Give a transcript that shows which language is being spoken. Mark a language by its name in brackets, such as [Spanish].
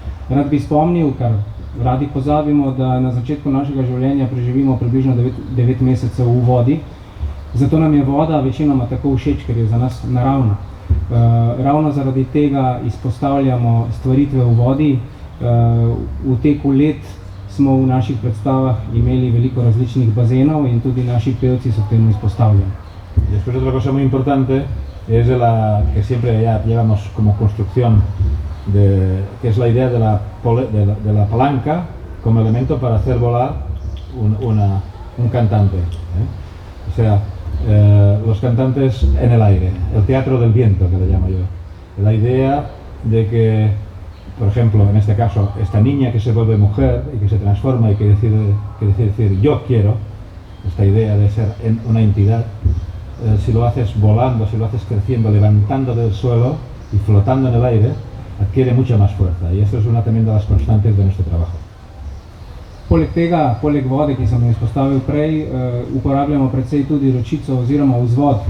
[Slovenian] Rad bi spomnil, kar radi pozabimo, da na začetku našega življenja preživimo približno 9 mesecev v vodi, zato nam je voda večinoma tako všeč, ker je za nas naravna. Ravno zaradi tega izpostavljamo stvaritve v vodi. V teku let smo v naših predstavah imeli veliko različnih bazenov in tudi naši pevci so temu izpostavljeni. [Spanish] Después otra cosa muy importante es que siempre ya llevamos como construcción, que es la idea de la palanca como elemento para hacer volar un cantante. O sea, los cantantes en el aire, el teatro del viento, que le llamo yo. La idea de que, por ejemplo, en este caso, esta niña que se vuelve mujer y que se transforma y que decide decir yo quiero, esta idea de ser una entidad, si lo haces volando, si lo haces creciendo, levantando del suelo y flotando en el aire, adquiere mucha más fuerza, y esto es una también de las constantes de nuestro trabajo. [Slovenian] Poleg tega, poleg vode, ki sem jo izpostavil prej, uporabljamo predvsej tudi ročico oziroma vzvod.